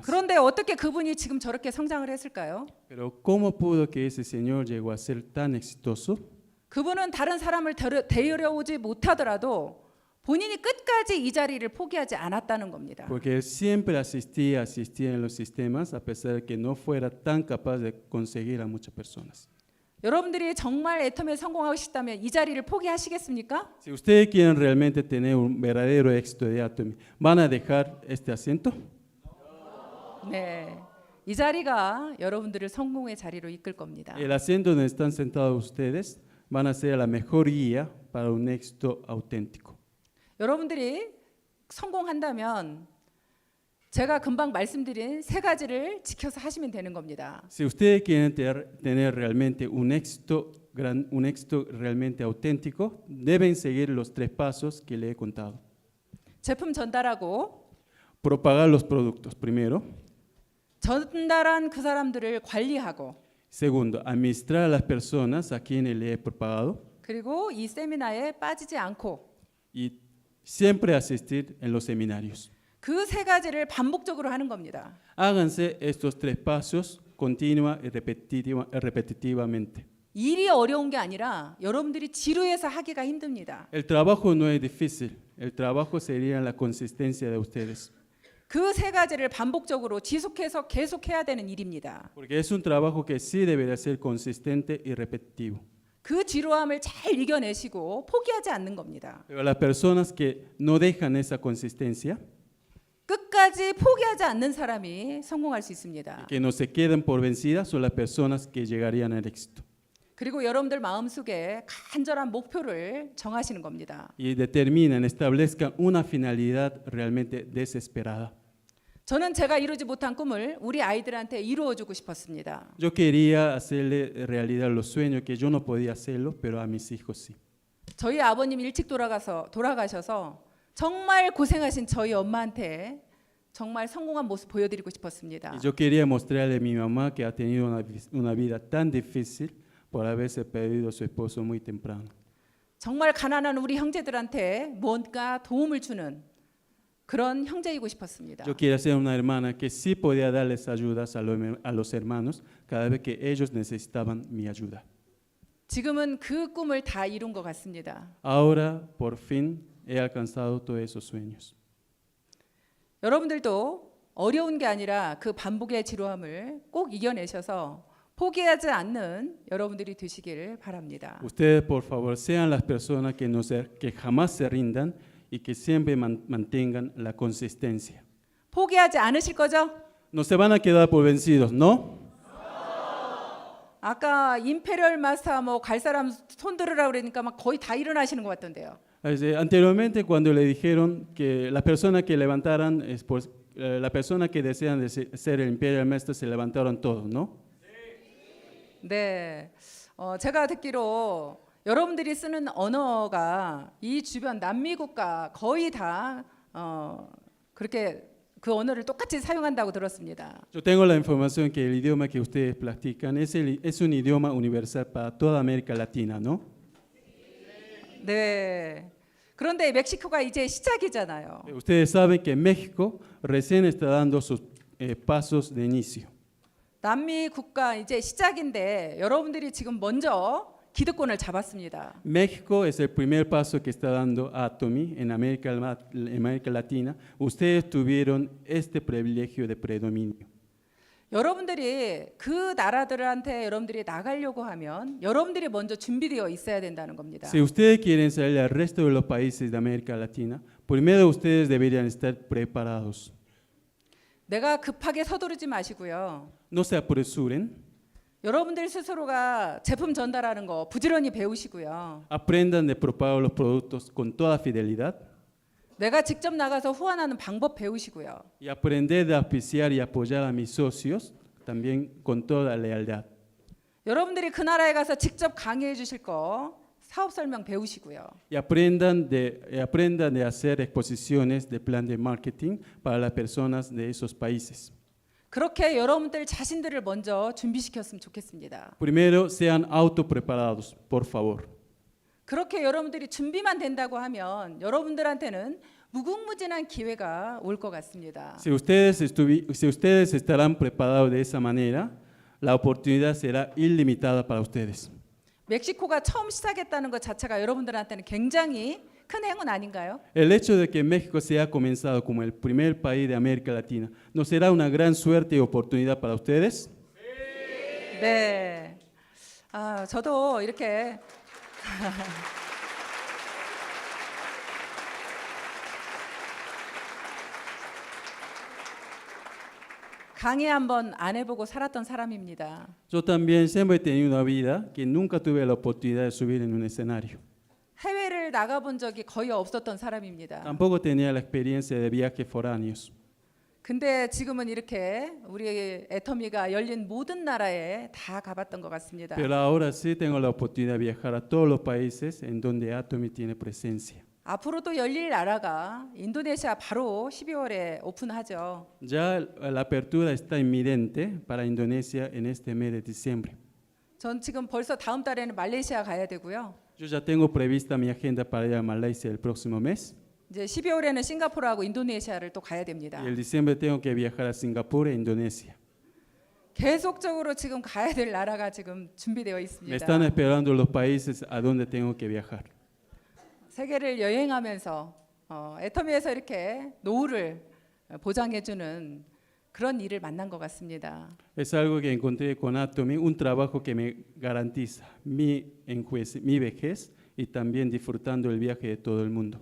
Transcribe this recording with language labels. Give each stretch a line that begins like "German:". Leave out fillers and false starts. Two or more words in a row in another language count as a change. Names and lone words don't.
Korean: 그런데 어떻게 그분이 지금 저렇게 성장을 했을까요?
Spanish: Pero ¿cómo pudo que ese señor llegó a ser tan exitoso?
Korean: 그분은 다른 사람을 데려오지 못하더라도 본인이 끝까지 이 자리를 포기하지 않았다는 겁니다.
Spanish: Porque él siempre asistía en los sistemas a pesar de que no fuera tan capaz de conseguir a muchas personas.
Korean: 여러분들이 정말 애텀에 성공하고 싶다면 이 자리를 포기하시겠습니까?
Spanish: Si ustedes quieren realmente tener un verdadero éxito de Atomy, ¿van a dejar este asiento?
Korean: 네, 이 자리가 여러분들을 성공의 자리로 이끌 겁니다.
Spanish: El asiento donde están sentados ustedes van a ser la mejor guía para un éxito auténtico.
Korean: 여러분들이 성공한다면 제가 금방 말씀드린 3가지를 지켜서 하시면 되는 겁니다.
Spanish: Si ustedes quieren tener realmente un éxito realmente auténtico, deben seguir los 3 pasos que le he contado.
Korean: 제품 전달하고
Spanish: Propagar los productos, primero.
Korean: 전달한 그 사람들을 관리하고
Spanish: Segundo, administrar a las personas a quienes le he propagado.
Korean: 그리고 이 세미나에 빠지지 않고
Spanish: Y siempre asistir en los seminarios.
Korean: 그 3가지를 반복적으로 하는 겁니다.
Spanish: Háganse estos 3 pasos continua y repetitivamente.
Korean: 일이 어려운 게 아니라 여러분들이 지루해서 하기가 힘듭니다.
Spanish: El trabajo no es difícil, el trabajo sería la consistencia de ustedes.
Korean: 그 3가지를 반복적으로 지속해서 계속해야 되는 일입니다.
Spanish: Porque es un trabajo que sí deberá ser consistente y repetitivo.
Korean: 그 지루함을 잘 이겨내시고 포기하지 않는 겁니다.
Spanish: Pero las personas que no dejan esa consistencia,
Korean: 끝까지 포기하지 않는 사람이 성공할 수 있습니다.
Spanish: que no se quedan por vencidas, son las personas que llegarían al éxito.
Korean: 그리고 여러분들 마음속에 간절한 목표를 정하시는 겁니다.
Spanish: Y determinan, establezcan una finalidad realmente desesperada.
Korean: 저는 제가 이루지 못한 꿈을 우리 아이들한테 이루어주고 싶었습니다.
Spanish: Yo quería hacerle realidad los sueños que yo no podía hacerlo, pero a mis hijos sí.
Korean: 저희 아버님 일찍 돌아가셔서 정말 고생하신 저희 엄마한테 정말 성공한 모습 보여드리고 싶었습니다.
Spanish: Y yo quería mostrarle a mi mamá que ha tenido una vida tan difícil por haberse perdido a su esposo muy temprano.
Korean: 정말 가난한 우리 형제들한테 뭔가 도움을 주는 그런 형제이고 싶었습니다.
Spanish: Yo quería ser una hermana que sí podía darles ayudas a los hermanos cada vez que ellos necesitaban mi ayuda.
Korean: 지금은 그 꿈을 다 이룬 것 같습니다.
Spanish: Ahora, por fin, he alcanzado todos esos sueños.
Korean: 여러분들도 어려운 게 아니라 그 반복의 지루함을 꼭 이겨내셔서 포기하지 않는 여러분들이 되시기를 바랍니다.
Spanish: Ustedes, por favor, sean las personas que jamás se rindan y que siempre mantengan la consistencia.
Korean: 포기하지 않으실 거죠?
Spanish: No se van a quedar por vencidos, ¿no?
Korean: 아까
English: imperial master
Korean: 뭐 갈 사람 손 들으라 그러니까 막 거의 다 일어나시는 것 같던데요.
Spanish: Anteriormente, cuando le dijeron que las personas que levantaran la persona que desean ser el
English: imperial master
Spanish: se levantaron todos, ¿no?
Korean: 네, 제가 듣기로 여러분들이 쓰는 언어가 이 주변 남미 국가 거의 다 그렇게 그 언어를 똑같이 사용한다고 들었습니다.
Spanish: Yo tengo la información que el idioma que ustedes practican es un idioma universal para toda América Latina, ¿no?
Korean: 네. 그런데 멕시코가 이제 시작이잖아요. Ustedes saben que México recién está dando sus pasos de inicio. 남미 국가 이제 시작인데 여러분들이 지금 먼저 기득권을 잡았습니다.
Spanish: México es el primer paso que está dando Atomy en América Latina. Ustedes tuvieron este privilegio de predominio.
Korean: 여러분들이 그 나라들한테 여러분들이 나가려고 하면 여러분들이 먼저 준비되어 있어야 된다는 겁니다.
Spanish: Si ustedes quieren salir al resto de los países de América Latina, primero ustedes deberían estar preparados.
Korean: 내가 급하게 서두르지 마시고요.
Spanish: No se apresuren,
Korean: 여러분들 스스로가 제품 전달하는 거 부지런히 배우시고요.
Spanish: aprendan de propagar los productos con toda fidelidad
Korean: 내가 직접 나가서 후원하는 방법 배우시고요.
Spanish: y aprender de auspiciar y apoyar a mis socios también con toda lealtad.
Korean: 여러분들이 그 나라에 가서 직접 강의해 주실 거 사업 설명 배우시고요.
Spanish: Y aprendan de hacer exposiciones de plan de marketing para las personas de esos países.
Korean: 그렇게 여러분들 자신들을 먼저 준비시켰으면 좋겠습니다.
Spanish: Primero, sean autopreparados, por favor.
Korean: 그렇게 여러분들이 준비만 된다고 하면 여러분들한테는 무궁무진한 기회가 올 것 같습니다.
Spanish: Si ustedes estarán preparados de esa manera, la oportunidad será ilimitada para ustedes.
Korean: 멕시코가 처음 시작했다는 것 자체가 여러분들한테는 굉장히 큰 행운 아닌가요?
Spanish: El hecho de que México se haya comenzado como el primer país de América Latina, ¿no será una gran suerte y oportunidad para ustedes?
Korean: 네. 저도 이렇게 강의 한번 안 해보고 살았던 사람입니다.
Spanish: Yo también siempre he tenido una vida que nunca tuve la oportunidad de subir en un escenario.
Korean: 해외를 나가본 적이 거의 없었던 사람입니다.
Spanish: Tampoco tenía la experiencia de viajes foráneos.
Korean: 근데 지금은 이렇게 우리 애터미가 열린 모든 나라에 다 가봤던 것 같습니다.
Spanish: Pero ahora sí tengo la oportunidad de viajar a todos los países en donde Atomy tiene presencia.
Korean: 앞으로도 열릴 나라가 인도네시아 바로 12월에 오픈하죠.
Spanish: Ya la apertura está inminente para Indonesia en este mes de diciembre.
Korean: 전 지금 벌써 다음 달에는 말레이시아 가야 되고요.
Spanish: Yo ya tengo prevista mi agenda para ir a Malaysia el próximo mes.
Korean: 이제 12월에는 싱가포르하고 인도네시아를 또 가야 됩니다.
Spanish: Y el diciembre tengo que viajar a Singapur e Indonesia.
Korean: 계속적으로 지금 가야 될 나라가 지금 준비되어
Spanish: Me
Korean: 있습니다.
Spanish: están esperando los países a donde tengo que viajar.
Korean: 세계를 여행하면서 애터미에서 이렇게 노후를 보장해주는 그런 일을 만난 것 같습니다.
Spanish: Es algo que encontré con Atomy, un trabajo que me garantiza mi vejez y también disfrutando el viaje de todo el mundo.